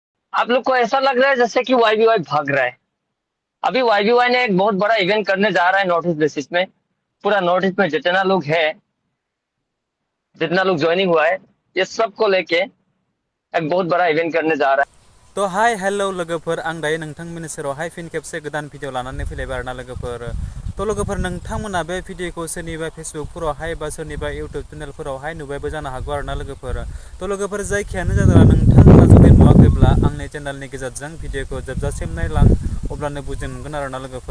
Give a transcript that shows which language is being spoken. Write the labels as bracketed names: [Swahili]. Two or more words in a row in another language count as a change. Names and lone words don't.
[Hindi] आप लोग को ऐसा लग रहा है जैसे कि वाईबीवाई भाग रहा है। अभी वाईबीवाई ने एक बहुत बड़ा इवेंट करने जा रहा है [English] north east basis [Hindi] में। पूरा नॉर्थ ईस्ट में जितना लोग है, जितना लोग ज्वाइनिंग हुआ है, ये सब को लेके एक बहुत बड़ा इवेंट करने जा रहा [Bodo] तो [English] hi hello [Bodo] लोगोफोर आं दायो नोंथांमोननि सेरावहाय फिन खेबसे गोदान भिडिअ लानानै फैलायबाय आरोना लोगोफोर। तो लोगोफोर नोंथांमोना बे भिडिअखौ सोरनिबा फेसबुकफोरावहाय बा सोरनिबा इउटुब चेनेलफोरावहाय नुबायबो जानो हागौ आरोना लोगोफोर। तो लोगोफोर जायखियानो जादों नोंथांमोना जुदि नुवाखैब्ला आंनि चेनेलनि गेजेरजों भिडिअखौ जोबजासिम नायलां, अब्लानो बुजि मोनगोन आरोना लोगोफोर।